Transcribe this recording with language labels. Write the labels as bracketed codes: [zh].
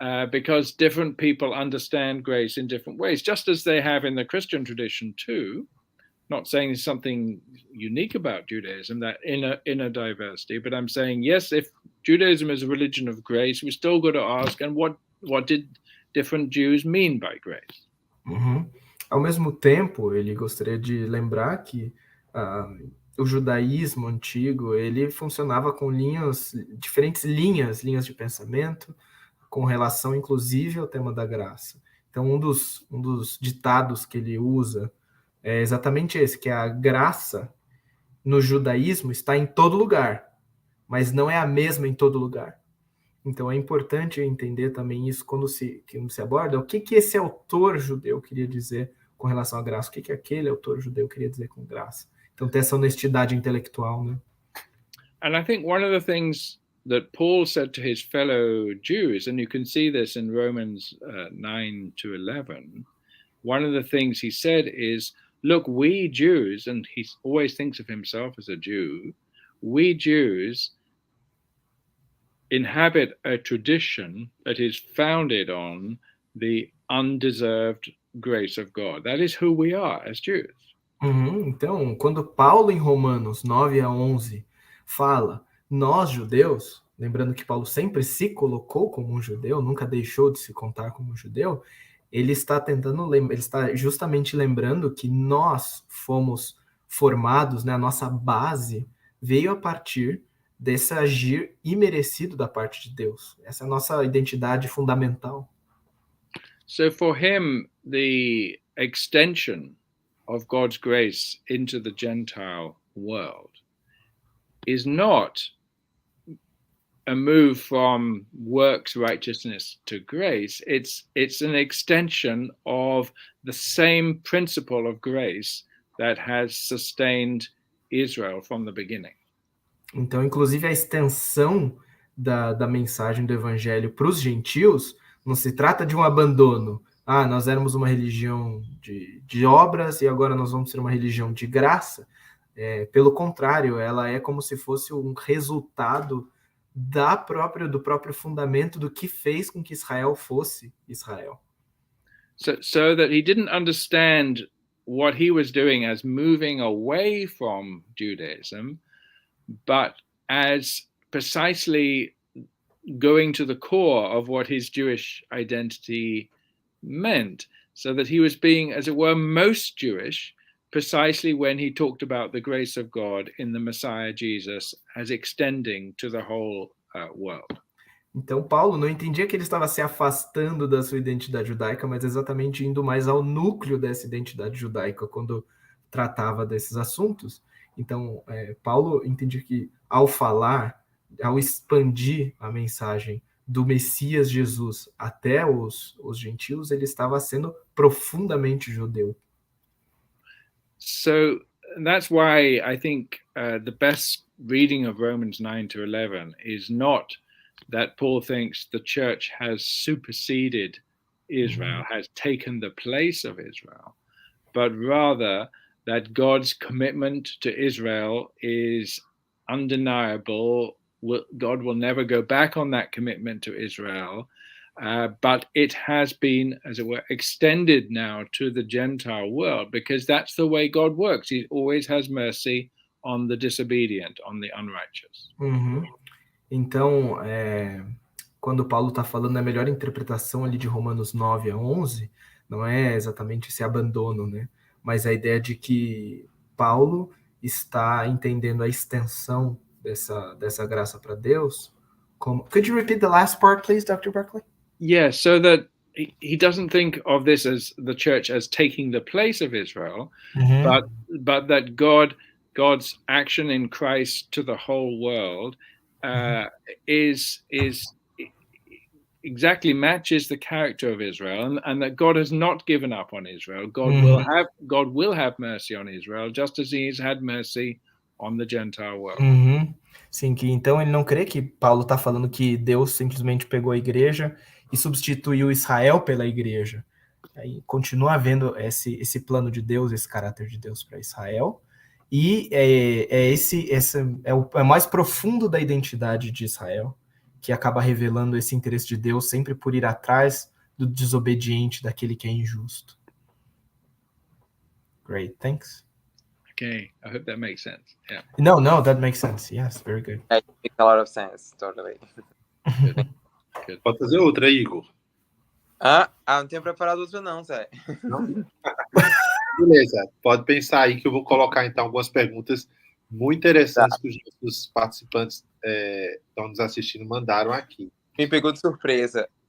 [en] Because different people understand grace in different ways, just as they have in the Christian tradition too. Not saying there's something unique about Judaism, that inner diversity, but I'm saying, yes, if Judaism is a religion of grace, we still got to ask, and what did different Jews mean by grace? Uhum. [pt] Ao mesmo tempo, ele gostaria de lembrar que o judaísmo antigo, ele funcionava com diferentes linhas de pensamento, com relação, inclusive, ao tema da graça. Então, um dos ditados que ele usa é exatamente esse, que a graça no judaísmo está em todo lugar, mas não é a mesma em todo lugar. Então é importante entender também isso quando se aborda o que esse autor judeu queria dizer com relação à graça, o que aquele autor judeu queria dizer com graça. Então ter essa honestidade intelectual, né? [en] And I think one of the things that Paul said to his fellow Jews, and you can see this in Romans 9 to 11, one of the things he said is, look, we Jews, and he always thinks of himself as a Jew, we Jews inhabit a tradition that is founded on the undeserved grace of God. That is who we are as Jews. [pt] Então, quando Paulo em Romanos 9 a 11 fala, nós judeus, lembrando que Paulo sempre se colocou como um judeu, nunca deixou de se contar como um judeu, ele está justamente lembrando que nós fomos formados, né, a nossa base veio a partir desse agir imerecido da parte de Deus. Essa é a nossa identidade fundamental. [en] So for him, the extension of God's grace into the Gentile world is not a move from works righteousness to grace. It's an extension of the same principle of grace that has sustained Israel from the beginning. [pt] Então, inclusive, a extensão da mensagem do evangelho para os gentios não se trata de um abandono. Nós éramos uma religião de obras e agora nós vamos ser uma religião de graça. Pelo contrário, ela é como se fosse um resultado do próprio fundamento do que fez com que Israel fosse Israel. [en] So that he didn't understand what he was doing as moving away from Judaism, but as precisely going to the core of what his Jewish identity meant, so that he was being, as it were, most Jewish, precisely when he talked about the grace of God in the Messiah Jesus as extending to the whole world. [pt] Então, Paulo não entendia que ele estava se afastando da sua identidade judaica, mas exatamente indo mais ao núcleo dessa identidade judaica quando tratava desses assuntos. Então, Paulo entendia que ao falar, ao expandir a mensagem do Messias Jesus até os gentios, ele estava sendo profundamente judeu. [en] So that's why I think the best reading of Romans 9 to 11 is not that Paul thinks the church has superseded Israel, has taken the place of Israel, but rather that God's commitment to Israel is undeniable. God will never go back on that commitment to Israel, but it has been, as it were, extended now to the Gentile world, because that's the way God works. He always has mercy on the disobedient, on the unrighteous. Uhum. [pt] Então, quando Paulo está falando, a melhor interpretação ali de Romanos 9 a 11 não é exatamente esse abandono, né? Mas a ideia de que Paulo está entendendo a extensão dessa graça para Deus. [en] Could you repeat the last part, please, Dr. Barclay? Yeah, so that he doesn't think of this as the church as taking the place of Israel, but that God's action in Christ to the whole world is exactly matches the character of Israel, and that God has not given up on Israel. God will have mercy on Israel, just as He has had mercy on the Gentile world. [pt] Sim, que então ele não crê que Paulo está falando que Deus simplesmente pegou a igreja e substituiu Israel pela igreja. Aí continua havendo esse plano de Deus, esse caráter de Deus para Israel, e esse é o mais profundo da identidade de Israel, que acaba revelando esse interesse de Deus sempre por ir atrás do desobediente, daquele que é injusto. [en] Great, thanks. Okay, I hope that makes sense. Yeah. No, that makes sense. Yes, very good. It makes a lot of sense, totally. Good. [pt] Pode fazer outra, Igor. Não tenho preparado outra não, Zé. Não? Beleza, pode pensar aí que eu vou colocar então algumas perguntas muito interessantes que os nossos participantes estão nos assistindo mandaram aqui. Me pegou de surpresa.